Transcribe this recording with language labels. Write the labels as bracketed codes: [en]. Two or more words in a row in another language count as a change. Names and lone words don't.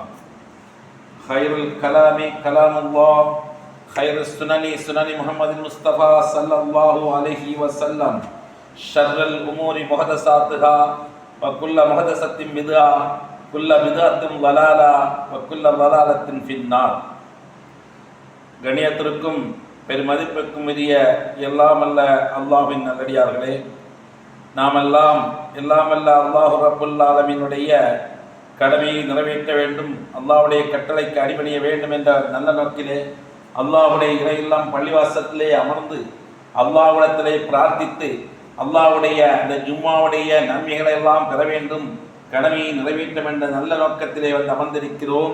[ar] خير الكلام كلام الله خير السنن سنن محمد المصطفى صلى الله عليه وسلم شر الأمور محدثاتها وكل محدثة بدعة كل بدعة ضلالة وكل ضلالة في النار. [ta] கணியத்திற்கும் பெருமதிப்புக்கும் உரிய எல்லாம் அல்ல அல்லாஹ்வின் நல்லடியார்களே, நாமெல்லாம் எல்லாமல்ல [ar] الله رب العالمين [ta] கடமையை நிறைவேற்ற வேண்டும், அல்லாஹ்வுடைய கட்டளைக்கு அடிபணிய வேண்டும் என்ற நல்ல நோக்கிலே அல்லாஹ்வுடைய இறையெல்லாம் பள்ளிவாசத்திலே அமர்ந்து அல்லாஹ்விடத்திலே பிரார்த்தித்து அல்லாஹ்வுடைய அந்த ஜும்மாவுடைய நன்மைகளை எல்லாம் பெற வேண்டும், கடமையை நிறைவேற்றும் என்ற நல்ல நோக்கத்திலே வந்து அமர்ந்திருக்கிறோம்.